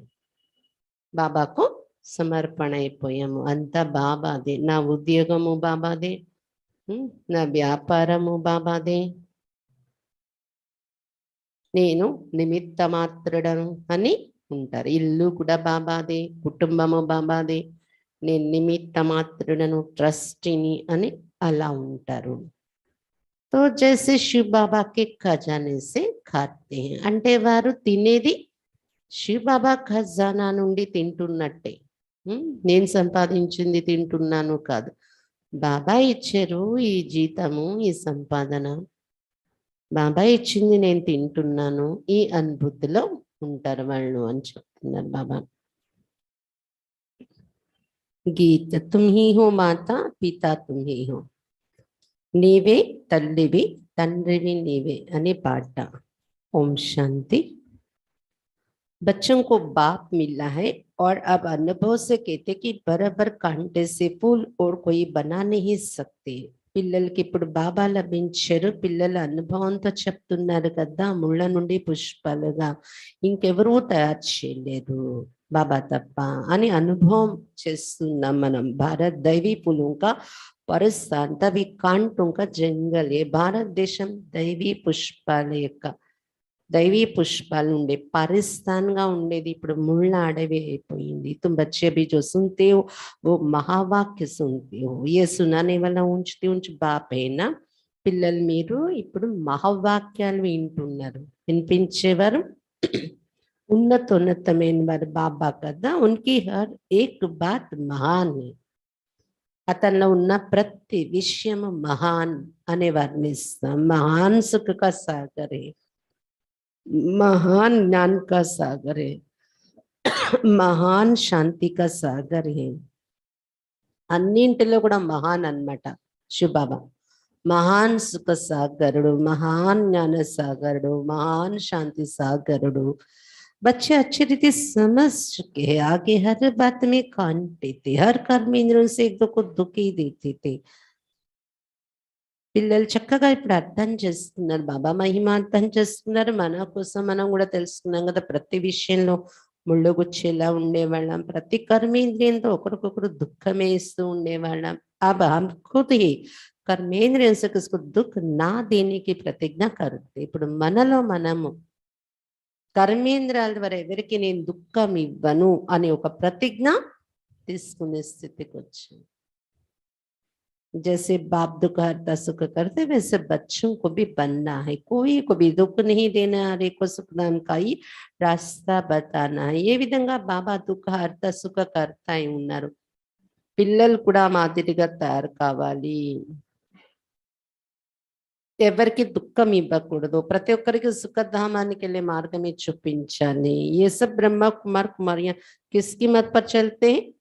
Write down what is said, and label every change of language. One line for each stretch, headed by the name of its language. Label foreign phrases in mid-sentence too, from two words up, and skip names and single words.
Telugu: బాబాకు సమర్పణ అయిపోయాము, అంతా బాబాదే, నా ఉద్యోగము బాబాదే, నా వ్యాపారము బాబాదే, నేను నిమిత్త మాత్రుడను అని ఉంటారు. ఇల్లు కూడా బాబాదే, కుటుంబము బాబాదే, నేను నిమిత్త మాత్రుడను, ట్రస్టీని అని అలా ఉంటారు.
Hindi: तो जैसे शिव बाबा के खज़ाने से खाते हैं,
Telugu: అంటే వారు తినేది శివ్ బాబా ఖజానా నుండి తింటున్నట్టే. నేను సంపాదించింది తింటున్నాను కాదు, బాబా ఇచ్చారు ఈ జీతము, ఈ సంపాదన బాబా ఇచ్చింది నేను తింటున్నాను, ఈ అనుభూతిలో ఉంటారు వాళ్ళు అని చెప్తున్నారు బాబా.
Hindi: गीत, तुम्ही हो माता पिता तुम्ही हो,
Telugu: నీవే తల్లివి తండ్రివి నీవే అనే పాట. ఓం శాంతి.
Hindi: बच्चों को बाप मिला है और अब अनुभव से कहते कि बराबर कांटे से फूल और कोई बना नहीं सकते.
Telugu: పిల్లలకి ఇప్పుడు బాబా లభించారు, పిల్లల అనుభవంతో చెప్తున్నారు కదా, ముళ్ళ నుండి పుష్పాలుగా ఇంకెవరూ తయారు చేయలేదు బాబా తప్ప అని అనుభవం చేస్తున్నాం మనం.
Hindi: भारत दैवी फूलों का परस्थान, तभी कांटों का जंगल.
Telugu: ఏ భారతదేశం దైవీ పుష్పాల యొక్క, దైవీ పుష్పాలు ఉండే పరిస్థానంగా ఉండేది ఇప్పుడు ముళ్ళ అడవి అయిపోయింది.
Hindi: तुम बच्चे भी जो सुनते हो वो महावाक्य सुनते हो, ये सुनाने वाला ऊंचती ऊंच बाप है ना.
Telugu: పిల్లలు మీరు ఇప్పుడు మహావాక్యాలు వింటున్నారు, వినిపించేవారు ఉన్నతోన్నతమైన వారు బాబా కదా.
Hindi: उनकी हर एक बात महान,
Telugu: అతనిలో ఉన్న ప్రతి విషయము మహాన్ అని వర్ణిస్తాం.
Hindi: महान सुख का सागर है, महान ज्ञान का सागर है, महान शांति का सागर है.
Telugu: అన్నింటిలో కూడా మహాన్ అన్నమాట శివబాబా. మహాన్ సుఖ సాగరుడు, మహాన్ జ్ఞాన సాగరుడు, మహాన్ శాంతి సాగరుడు.
Hindi: बच्चे अच्छी रीति समझ चुके हैं, आगे हर बात में कांटे थे, हर कर्म इंद्रियों से एक दो को दुखी देते थे.
Telugu: పిల్లలు చక్కగా ఇప్పుడు అర్థం చేస్తున్నారు, బాబా మహిమ అర్థం చేస్తున్నారు. మన కోసం మనం కూడా తెలుసుకున్నాం కదా, ప్రతి విషయంలో ముళ్ళు గుచ్చేలా ఉండేవాళ్ళం, ప్రతి కర్మేంద్రియంతో ఒకరికొకరు దుఃఖమే ఇస్తూ ఉండేవాళ్ళం.
Hindi: अब हम खुद ही कर्मेंद्रियों से किसको दुख ना देने की प्रतिज्ञा करते.
Telugu: ఇప్పుడు మనలో మనము కర్మేంద్రియాల ద్వారా ఎవరికి నేను దుఃఖం ఇవ్వను అనే ఒక ప్రతిజ్ఞ తీసుకునే స్థితికి వచ్చాను.
Hindi: जैसे बाप दुख हरता सुख करते वैसे बच्चों को भी बनना है, कोई को भी दुख नहीं देना, हर एक को सुखदान का ही रास्ता बताना है.
Telugu: ఏ విధంగా బాబా
Hindi: दुःख हर्ता सुख कर्ता
Telugu: అయి ఉన్నారు, పిల్లలు కూడా మాదిరిగా తయారు కావాలి. ఎవరికి దుఃఖం ఇవ్వకూడదు, ప్రతి ఒక్కరికి సుఖధామానికి వెళ్ళే మార్గమే చూపించాలి.
Hindi: ये सब ब्रह्मा कुमार कुमारियां किसकी मत पर चलते?